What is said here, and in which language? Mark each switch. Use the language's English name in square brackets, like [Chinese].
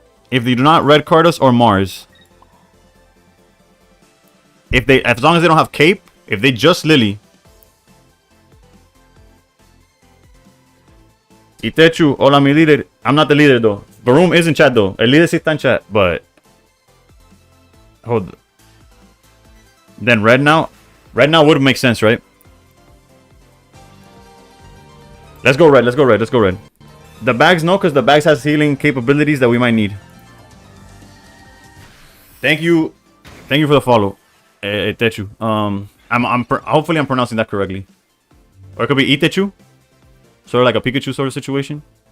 [English] If they do not red card us or Mars, as long as they don't have Cape, if they just Lily. Itechu, [Spanish] hola mi líder. [English] I'm not the leader though. Baroom is in chat though. [Spanish] El líder sí está en chat, [English] but hold. Then red now would make sense, right? Let's go red. Let's go red. Let's go red. The bags no, because the bags has healing capabilities that we might need. Thank you for the follow, Itechu. Hopefully I'm pronouncing that correctly, or it could be Itechu, sort of like a Pikachu sort of situation.